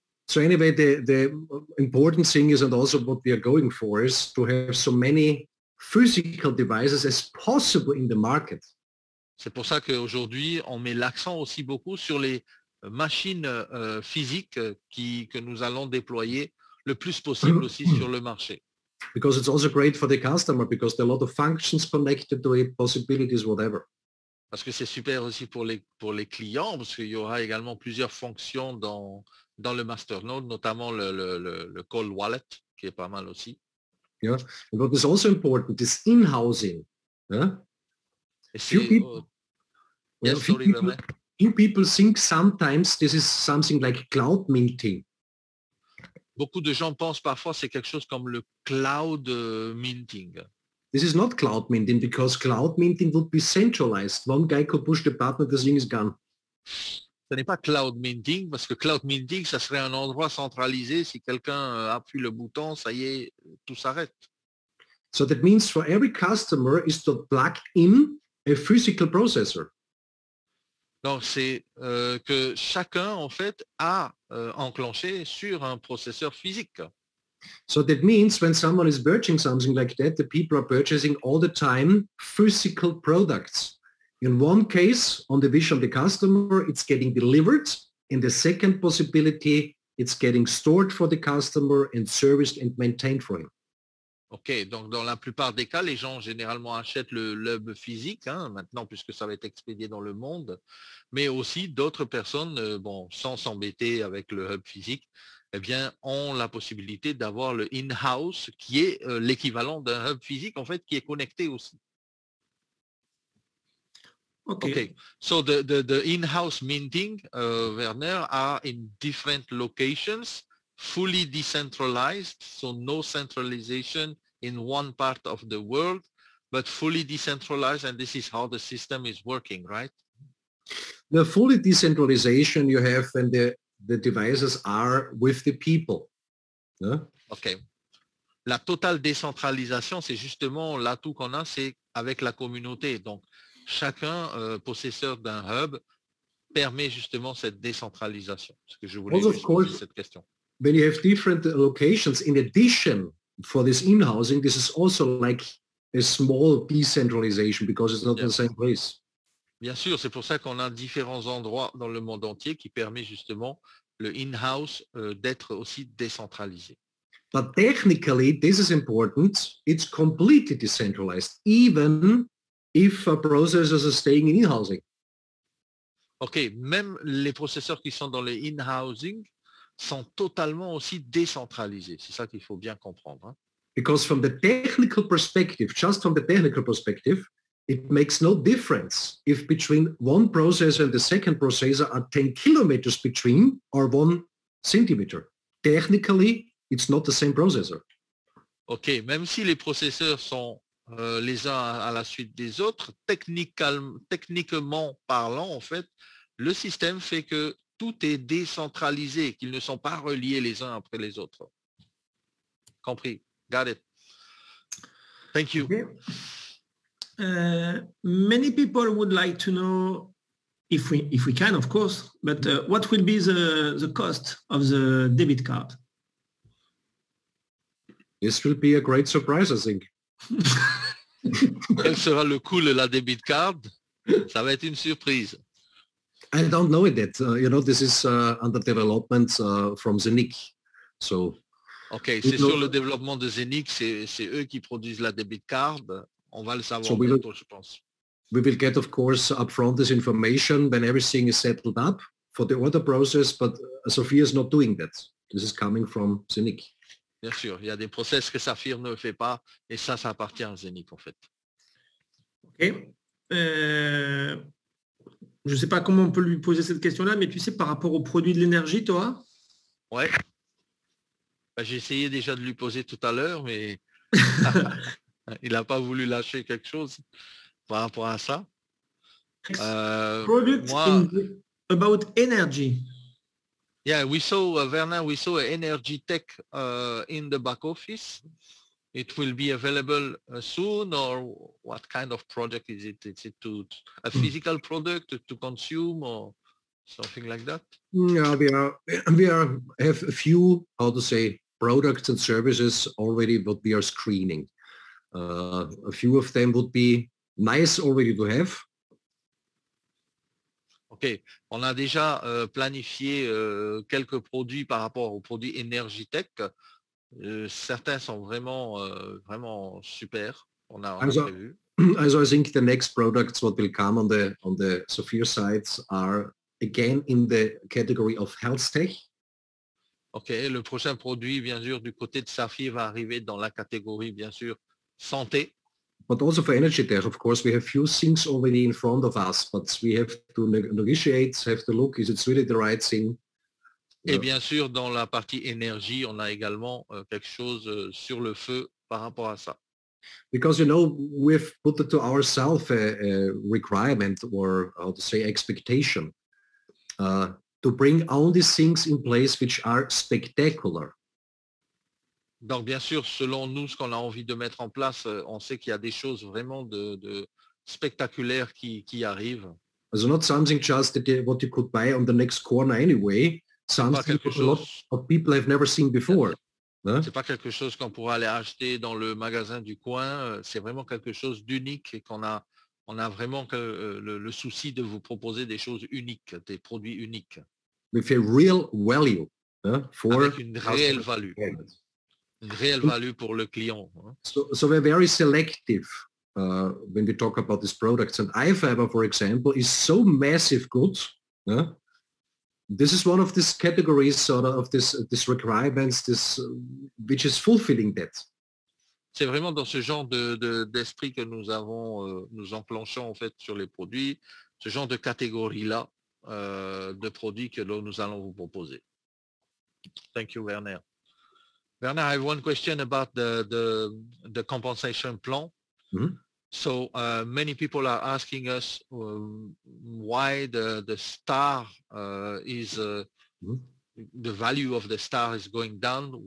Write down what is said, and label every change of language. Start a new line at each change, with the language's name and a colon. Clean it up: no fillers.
English: So anyway, the important thing is, and also what we are going for, is to have so many physical devices as possible in the market.
French: C'est pour ça qu'aujourd'hui, on met l'accent aussi beaucoup sur les machines physiques que nous allons déployer le plus possible aussi sur le marché.
English: Because it's also great for the customer, because there are a lot of functions connected to it, possibilities, whatever.
French: Parce que c'est super aussi pour les clients, parce qu'il y aura également plusieurs fonctions dans le masternode, notamment le cold wallet, qui est pas mal aussi.
English: Yeah, and what is also important is in-housing. Yeah? Few people think sometimes this is something like cloud minting.
French: Beaucoup de gens pensent parfois c'est quelque chose comme le cloud minting.
English: This is not cloud minting because cloud minting would be centralized. One guy could push the button, the thing is gone.
French: Ce n'est pas cloud minting parce que cloud minting, ça serait un endroit centralisé. Si quelqu'un appuie le bouton, ça y est, tout s'arrête.
English: So that means for every customer is to plug in a physical processor.
French: Donc c'est que chacun en fait a enclenché sur un processeur physique.
English: So that means when someone is purchasing something like that, the people are purchasing all the time physical products. In one case, on the vision of the customer, it's getting delivered. In the second possibility, it's getting stored for the customer and serviced and maintained for him.
French: Ok, donc dans la plupart des cas, les gens généralement achètent le hub physique, maintenant puisque ça va être expédié dans le monde, mais aussi d'autres personnes, sans s'embêter avec le hub physique, eh bien, ont la possibilité d'avoir le in-house qui est l'équivalent d'un hub physique en fait qui est connecté aussi.
English: Okay. So the in-house minting, Werner, are in different locations, fully decentralized, so no centralization in one part of the world, but fully decentralized, and this is how the system is working, right? The fully decentralization you have when the devices are with the people. Yeah? Okay.
French: La totale décentralisation, c'est justement l'atout qu'on a, c'est avec la communauté. Donc, chacun possesseur d'un hub permet justement cette décentralisation. Ce que je voulais juste poser cette question.
English: When you have different locations, in addition for this in-housing, this is also like a small decentralization because it's not the same place.
French: Bien sûr, c'est pour ça qu'on a différents endroits dans le monde entier qui permet justement le in-house d'être aussi décentralisé.
English: But technically, this is important. It's completely decentralized, even if processors are staying in in-housing.
French: OK, même les processeurs qui sont dans le in-housing sont totalement aussi décentralisés. C'est ça qu'il faut bien comprendre. Hein?
English: Because from the technical perspective, just from the technical perspective, it makes no difference if between one processor and the second processor are 10 kilometers between or 1 centimeter. Technically, it's not the same processor.
French: OK, même si les processeurs sont les uns à la suite des autres, techniquement parlant, en fait, le système fait que tout est décentralisé, qu'ils ne sont pas reliés les uns après les autres. Compris.
English: Got it. Thank you. Okay. Many people would like to know, if we can, of course, but what will be the cost of the debit card? This will be a great surprise, I think.
French: Quel sera le coût de la debit card? Ça va être une surprise.
English: I don't know it yet. This is under development from Zenic. So.
French: OK, c'est sur le développement de Zenic, c'est eux qui produisent la debit card. On va le savoir bientôt, je pense.
English: We will get, of course, upfront this information when everything is settled up for the order process, but Sophia is not doing that. This is coming from Zenic.
French: Bien sûr, il y a des process que Saphir ne fait pas, et ça appartient à Zenic, en fait. OK. Je ne sais pas comment on peut lui poser cette question-là, mais tu sais, par rapport au produit de l'énergie, toi? Ouais. J'ai essayé déjà de lui poser tout à l'heure, mais il n'a pas voulu lâcher quelque chose par rapport à ça.
English: Product about energy. Yeah, we saw, Werner, we saw energy tech in the back office. It will be available soon, or what kind of project is it? Is it a physical product to consume or something like that? Yeah, we have a few, how to say, products and services already what we are screening. A few of them would be nice already to have. OK.
French: On a déjà planifié quelques produits par rapport aux produits Energitech. Certains sont vraiment super. On a prévu.
English: Also I think the next products what will come on the Sophia sites are again in the category of health tech.
French: OK, le prochain produit, bien sûr, du côté de Saphir va arriver dans la catégorie, bien sûr, santé.
English: But also for energy tech, of course, we have few things already in front of us, but we have to negotiate, have to look, is it really the right thing?
French: Et bien sûr, dans la partie énergie, on a également quelque chose sur le feu par rapport à ça.
English: Because, we've put it to ourselves a requirement, or how to say, expectation, to bring only things in place which are spectacular.
French: Donc, bien sûr, selon nous, ce qu'on a envie de mettre en place, on sait qu'il y a des choses vraiment de spectaculaires qui arrivent.
English: So not something just what you could buy on the next corner anyway, something a lot of people have never seen before.
French: C'est pas quelque chose qu'on pourra aller acheter dans le magasin du coin, c'est vraiment quelque chose d'unique et on a vraiment le souci de vous proposer des choses uniques, des produits uniques.
English: With a real value.
French: Avec une réelle value. Une réelle value pour le client.
English: So we're very selective when we talk about these products. And iFiber, for example, is so massive good. This is one of these categories, sort of this requirements, which is fulfilling that.
French: C'est vraiment dans ce genre d'esprit que nous enclenchons en fait sur les produits, ce genre de catégorie-là de produits que nous allons vous proposer.
English: Thank you, Werner. Werner, I have one question about the compensation plan. Mm-hmm. So many people are asking us why the star is the value of the star is going down.